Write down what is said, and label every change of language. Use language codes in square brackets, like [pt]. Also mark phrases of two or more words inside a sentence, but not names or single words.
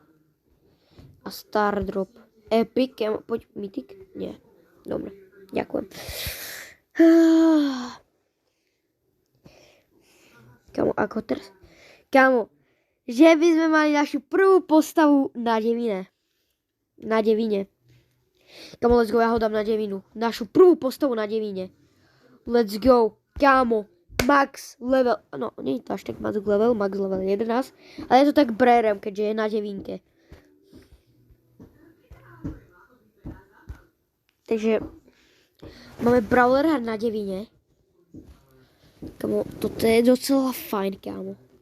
[en] A star drop. Epic, [sk] kámo, poď, [en] mythic? Nie. [sk] Dobre, ďakujem. Kámo, ako teraz? Kámo, že by sme mali našu prvú postavu na devine. Na devine. Kámo, [en] let's go, [sk] ja ho dám na devinu. Našu prvú postavu na devine. [en] Let's go, [sk] kámo. [en] Max level, [sk] no, nie je to až tak [en] max level [sk] 11. Ale je to tak brérem, keďže je na devinke. Takže máme brawlera na devine. Kámo, toto je docela fajn, kámo.